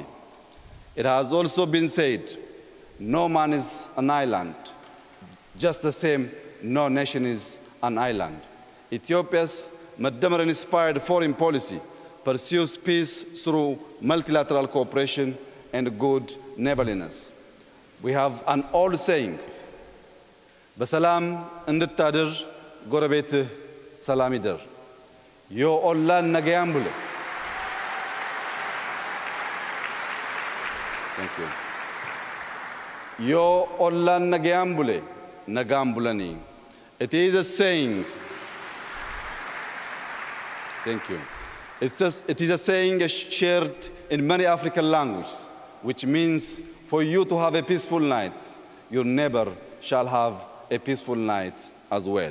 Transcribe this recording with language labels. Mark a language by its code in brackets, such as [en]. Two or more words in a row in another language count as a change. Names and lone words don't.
[en] It has also been said, no man is an island, just the same no nation is an island. Ethiopia's Madamar-inspired foreign policy pursues peace through multilateral cooperation and good neighborliness. We have an old saying, [am] በሰላም እንድታድር ጎረቤትህ ሰላም ይደር. Yo ኦላን ነገያምቡለ. [en] Thank you. Yo ኦላን ነገያምቡለ ነጋምቡለኒ. It is a saying. Thank you. It is a saying shared in many African languages, which means for you to have a peaceful night, your neighbor shall have a peaceful night as well.